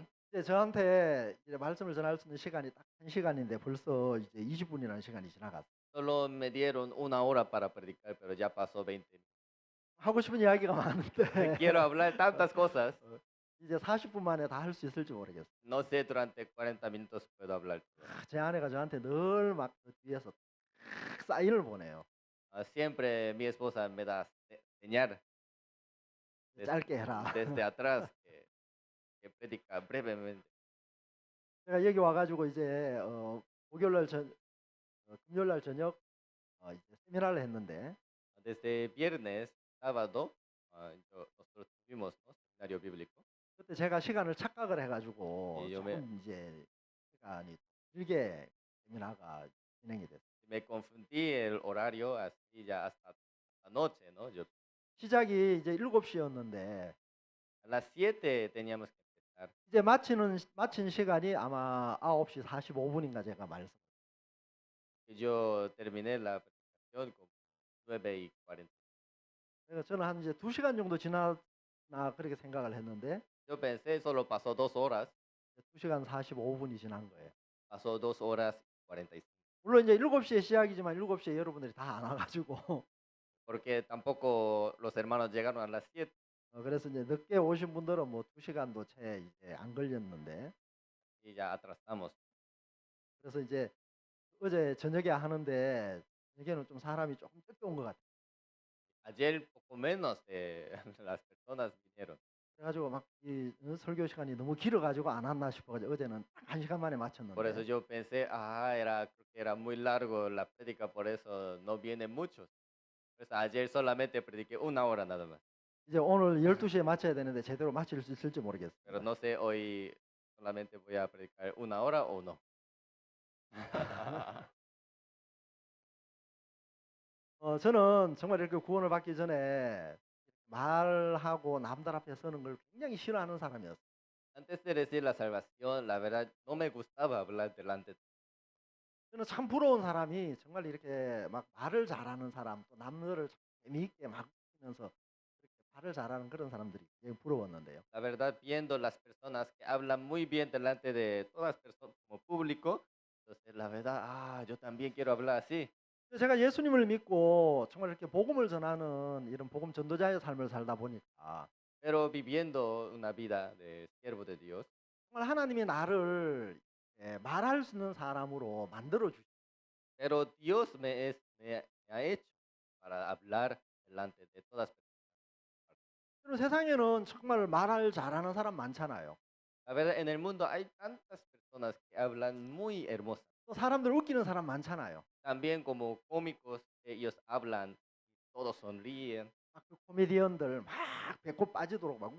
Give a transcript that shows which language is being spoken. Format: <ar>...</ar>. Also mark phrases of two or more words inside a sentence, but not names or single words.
<ko>이제 저한테 이제 말씀을 전할 수 있는 시간이 딱 1시간인데 벌써 이제 20분이라는 시간이 지나갔어요.</ko> <es>Solo me dieron 1 hora para predicar, pero ya pasó 20 minutos.</es> <ko>하고 싶은 이야기가 많은데</ko> <es>Quiero hablar tantas cosas.</es> <ko>이제 40분 만에 다 할 수 있을지 모르겠어요.</ko> <es>No sé, durante 40 minutos puedo hablar.</es> <ko>제 아내가 저한테 늘 막 뒤에서 사인을 보내요.</ko> <es>Siempre mi esposa me da señal</es> <ko>짧게 해라.</ko> <es>desde atrás que predica brevemente.</es> <ko>제가 여기 와가지고 이제 금요일날 저녁 이제 세미나를 했는데</ko> <es>Desde viernes, sábado, nosotros tuvimos, ¿no?, seminario bíblico.</es> <ko>그때 제가 시간을 착각을 해가지고 예, 조금 이제 시간이 길게 세미나가 진행이 됐어요.</ko> <es>Me confundí el horario así ya hasta la noche, ¿no?</es> <ko>시작이 이제 7시였는데</ko> <es>A las 7 teníamos que empezar.</es> <ko>이제 마친 시간이 아마 9시 45분인가 제가 말씀.</ko> <es>Yo terminé la presentación como 9:40.</es> <ko>그래서 저는 한 이제 2시간 정도 지났나 그렇게 생각을 했는데</ko> <es>Yo pensé solo pasó 2 horas,</es> <ko>2시간 45분이 지난 거예요.</ko> <es>pasó 2 horas y 45.</es> <ko>물론 이제 7시에 시작이지만 7시에 여러분들이 다 안 와가지고</ko> <es>Porque tampoco los hermanos llegaron a las 7.</es> <ko>그래서 이제 늦게 오신 분들은 뭐 2시간도 채 이제 안 걸렸는데</ko> <es>Y ya atrasamos.</es> <ko>그래서 이제 어제 저녁에 하는데 저녁에는 좀 사람이 조금 늦게 온 것 같아요.</ko> <es>Ayer poco menos las personas vinieron.</es> <ko>그래가지고 막 이 설교 시간이 너무 길어가지고 안 왔나 싶어가지고 어제는 딱 1시간 만에</ko> <es>Por eso</es> <ko>마쳤는데</ko> <es>yo pensé, creo que era muy largo la prédica, por eso no vienen muchos. Pues ayer solamente prediqué 1 hora nada más.</es> <ko>이제 오늘 12시에 마쳐야 되는데 제대로 마칠 수 있을지</ko> <es>Pero</es> <ko>모르겠어요.</ko> <es>no sé, hoy solamente voy a predicar 1 hora o no.</es> <ko>저는 정말 이렇게 구원을 받기 전에 말하고 남들 앞에 서는 걸 굉장히 싫어하는 사람이었어요.</ko> <es>Antes de recibir la salvación, la verdad no me gustaba hablar delante.</es> <ko>저는 참 부러운 사람이 정말 이렇게 막 말을 잘하는 사람, 또 남들을 참 재미있게 막 하면서 그렇게 말을 잘하는 그런 사람들이 굉장히 부러웠는데요.</ko> <es>La verdad, viendo las personas que hablan muy bien delante de todas las personas como público, entonces la verdad, yo también quiero hablar así.</es> <ko>제가 예수님을 믿고 정말 이렇게 복음을 전하는 이런 복음 전도자의 삶을 살다 보니까</ko> <es>Pero viviendo una vida de siervo de Dios,</es> <ko>정말 하나님이 나를 말할 수 있는 사람으로 만들어 주시.</ko> <es>pero Dios me ha hecho para hablar delante de todas las personas.</es> <ko>세상에는 정말 말을 잘하는 사람 많잖아요.</ko> <es>La verdad, en el mundo hay tantas personas que hablan muy hermosas.</es> <ko>또 사람들 웃기는 사람 많잖아요.</ko> <es>También como cómicos, ellos hablan, todos sonríen,</es> <ko>그 코미디언들 막 배꼽 빠지도록 막</ko>